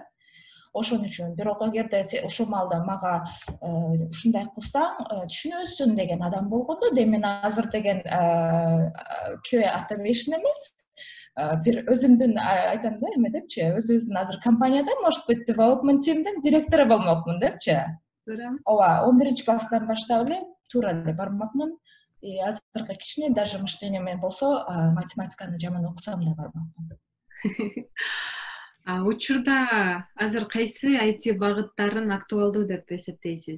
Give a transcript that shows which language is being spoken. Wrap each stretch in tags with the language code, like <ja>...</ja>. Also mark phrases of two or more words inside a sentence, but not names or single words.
<ky>Ошон үчүн бирок эгерде ошол маалда мага ушундай кылсаң түшүнөсүң деген адам болгондо, мен азыр деген</ky> <en>QA automation</en> <ky>эмес, бир өзүмдүн айтам да, эме депчи, өзүбүздүн азыр компанияда,</ky> <ru>может быть,</ru> <en>development teamдин</en> <ky>директору болмокмун депчи. Ооба, 11-класстан баштап эле туура эле бармакмын. Азыркы кичине</ky> <ru>даже мышление</ru> <ky>менен болсо, математиканы жаман окусам да бармакмын. Учурда азыр кайсы IT багыттарын актуалдуу деп эсептейсиз?</ky>